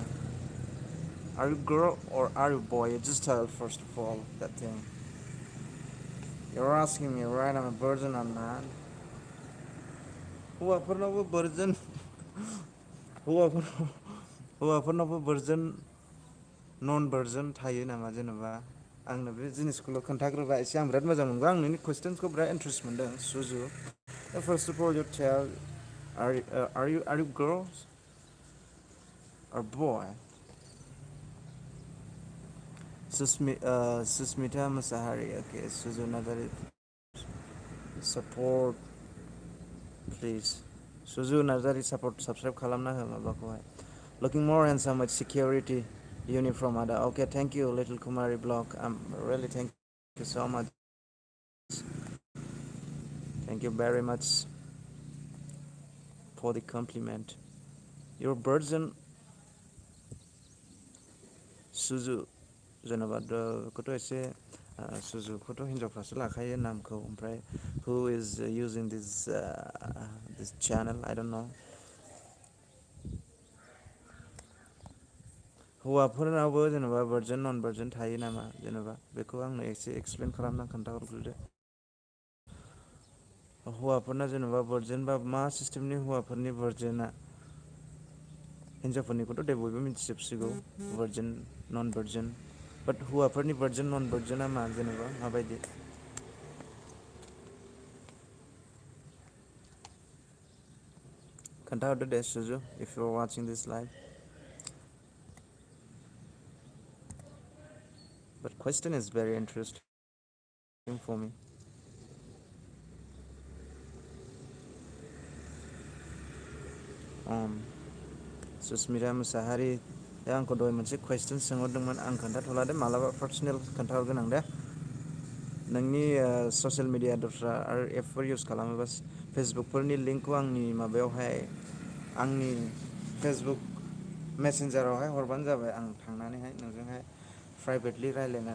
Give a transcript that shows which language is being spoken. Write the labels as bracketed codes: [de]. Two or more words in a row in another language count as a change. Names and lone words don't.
[en] Are you girl or are you boy? You just tell first of all that thing. You're asking me, right? I'm a virgin or not? [brx] हौवाफोरनावबो virgin हौवाफोरनावबो virgin नन भार्जन थायो नामा जेनेबा आंनो बे जिनिसखौल' खोन्थाग्रोबा एसे आं बिराद मोजां मोनगोन आं नोंनि कुइसनसखौ बिराद इन्ट्रेस्ट मोनदों सुजु [en] first of all you tell are you girls or boy. Susmita Musahari. Okay, Suzu Nazari. Support, please. Suzu Nazari support. Subscribe [brx] खालामना हो माबाखोहाय. [en] Looking more handsome with security uniform ada. Okay, thank you, Little Kumari blog. Really thank you so much. Thank you very much for the compliment. Your version Suzu [brx] जेनेबा खौथ' एसे सुजुखौथ' हिनजावफ्रासो लाखायो नामखौ ओमफ्राय [en] who is using this channel I don't know. [brx] हौवाफोरनावबो जेनेबा भार्जन नन भार्जन थायो नामा जेनेबा बेखौ आंनो एसे एक्सप्लेन खालामना खोन्थाहरग्रोदो हौवाफोरना जेनेबा भार्जन बा मा सिस्टेमनि हौवाफोरनि भार्जना हिनजावफोरनिखौथ' दे बयबो मिथिजोबसिगौ भार्जन नन भार्जन बाट हौवाफोरनि भार्जन नन भार्जना मा जेनेबा माबायदि खोन्थाहरदो दे सुजु [en] if you are watching this live. But question is very interesting for me. [brx] Susmita Musahari आंखौ दहाय मोनसे कुइसन सोंहरदोंमोन आं खोन्थाथ'ला दे मालाबा पार्सनेल खोन्थाहरगोन आं दे नोंनि [en] social media [brx] दस्रा आरो एपफोर इउज खालामोबा फेसबुकफोरनि लिंकखौ आंनि माबायावहाय आंनि फेसबुक मेसेन्जारावहाय हरबानो जाबाय आं थांनानैहाय नोंजोंहाय प्राइभेटलि रायज्लायनानै